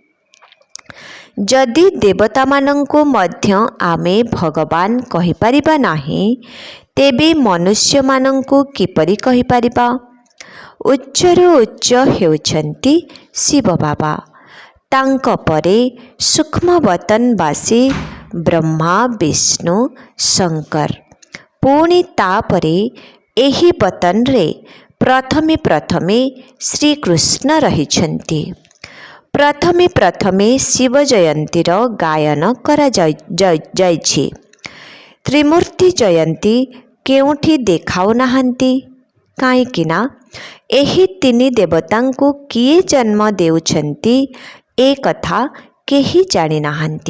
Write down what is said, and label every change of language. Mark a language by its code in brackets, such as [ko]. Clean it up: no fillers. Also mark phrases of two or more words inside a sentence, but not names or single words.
[or] ଯଦି ଦେବତା ମାନଙ୍କୁ ମଧ୍ୟ ଆମେ ଭଗବାନ କହି ପାରିବା ନାହିଁ ତେବେ ମନୁଷ୍ୟ ମାନଙ୍କୁ କିପରି କହି ପାରିବା। ଉଚ୍ଚରୁ ଉଚ୍ଚ ହେଉଛନ୍ତି ଶିବ ବାବା। ତାଙ୍କ ପରେ ସୂକ୍ଷ୍ମ ବତନବାସୀ ବ୍ରହ୍ମା ବିଷ୍ଣୁ ଶଙ୍କର। ପୁଣି ତାପରେ ଏହି ବତନ ରେ ପ୍ରଥମେ ଶ୍ରୀ କୃଷ୍ଣ ରହିଛନ୍ତି। ପ୍ରଥମେ ଶିବ ଜୟନ୍ତୀର ଗାୟନ କରା ଯାଇଛି। ତ୍ରିମୂର୍ତ୍ତି ଜୟନ୍ତୀ କେଉଁଠି ଦେଖାଉ ନାହାନ୍ତି କାହିଁକି ନା ଏହି ତିନି ଦେବତାଙ୍କୁ କିଏ ଜନ୍ମ ଦେଉଛନ୍ତି ଏ କଥା କେହି ଜାଣି ନାହାନ୍ତି।